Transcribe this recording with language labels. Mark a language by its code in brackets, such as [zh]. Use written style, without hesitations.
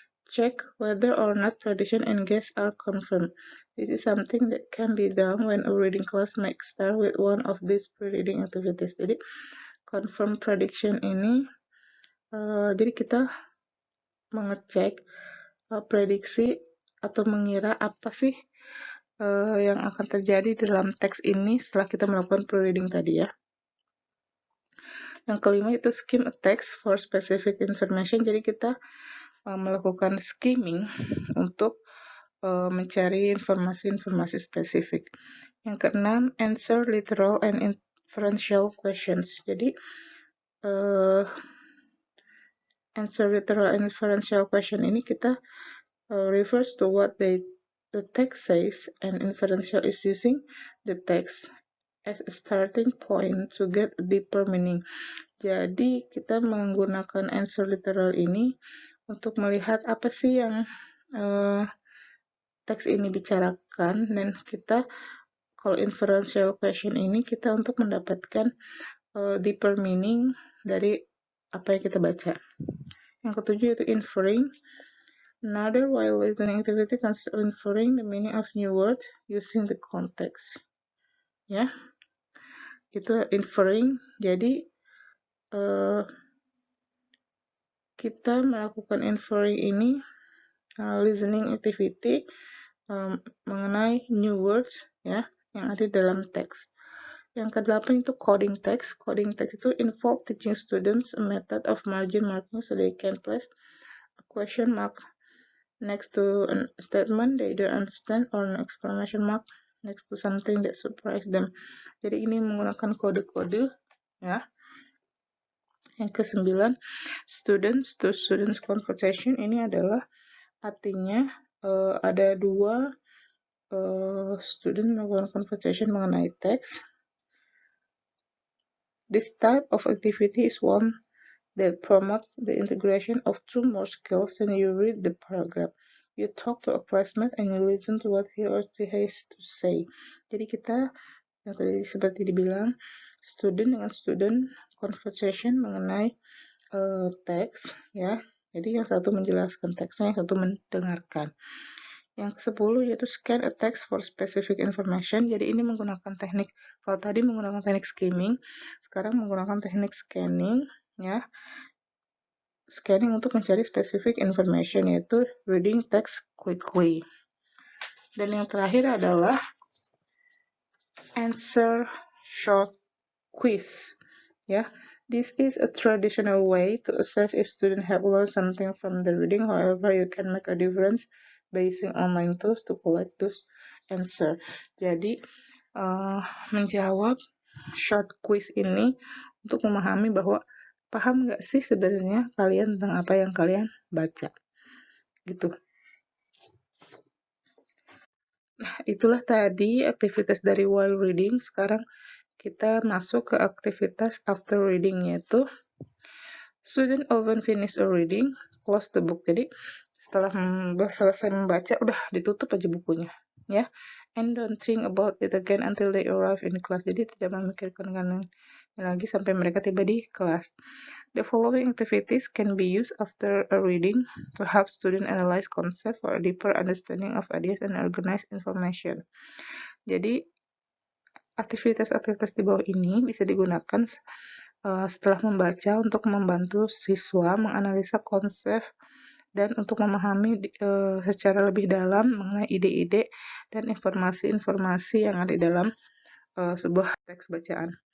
[en] check whether or not prediction and guess are confirmed. This is something that can be done when a reading class might start with one of these pre-reading activities. [id] Jadi, confirm prediction ini, jadi kita mengecek prediksi atau mengira apa sih yang akan terjadi dalam teks ini setelah kita melakukan pre-reading tadi ya. Yang kelima itu [en] skim a text for specific information. [id] Jadi kita melakukan skimming untuk mencari informasi-informasi spesifik. Yang keenam, [en] answer literal and inferential questions. Jadi answer literal and inferential question [id] ini kita [en] refers to what the text says, and inferential is using the text as a starting point to get a deeper meaning. [id] Jadi kita menggunakan answer literal ini untuk melihat apa sih yang teks ini bicarakan, dan kita kalau inferential question ini kita untuk mendapatkan [en] deeper meaning [id] dari apa yang kita baca. Yang ketujuh itu inferring. [en] Another while listening activity consists of inferring the meaning of new words using the context. [id] Ya, itu inferring. Jadi kita melakukan inferring ini listening activity mengenai new words ya yang ada dalam teks. Yang kedelapan itu coding text. [en] Coding text itu involve teaching students a method of margin marking so they can place a question mark next to a statement they don't understand or an exclamation mark next to something that surprised them. [id] Jadi ini menggunakan kode-kode ya. Yang kesembilan, students to students conversation. Ini adalah artinya ada dua student melakukan conversation mengenai teks. [en] This type of activity is one that promotes the integration of two more skills than you read the paragraph. You talk to a classmate and you listen to what he or she has to say. [id] Jadi kita yang tadi seperti dibilang, student dengan student conversation mengenai teks ya. Jadi yang satu menjelaskan teksnya, yang satu mendengarkan. Yang ke-10 yaitu [en] scan a text for specific information. [id] Jadi ini menggunakan teknik, kalau tadi menggunakan teknik skimming, sekarang menggunakan teknik scanning ya. [en] Scanning [id] untuk mencari [en] specific information, yaitu reading text quickly. [id] Dan yang terakhir adalah answer short quiz ya. [en] This is a traditional way to assess if students have learned something from the reading. However, you can make a difference by using online tools to collect those answer. [id] Jadi menjawab short quiz ini untuk memahami bahwa paham nggak sih sebenarnya kalian tentang apa yang kalian baca gitu. Nah, itulah tadi aktivitas dari while reading. Sekarang kita masuk ke aktivitas after reading, yaitu [en] student often finish a reading, close the book. [id] Jadi setelah selesai membaca, udah ditutup aja bukunya, ya. [en] And don't think about it again until they arrive in class. [id] Jadi tidak memikirkan lagi sampai mereka tiba di kelas. [en] The following activities can be used after a reading to help students analyze concept for a deeper understanding of ideas and organize information. [id] Jadi aktivitas-aktivitas di bawah ini bisa digunakan setelah membaca untuk membantu siswa menganalisa konsep dan untuk memahami secara lebih dalam mengenai ide-ide dan informasi-informasi yang ada di dalam sebuah teks bacaan.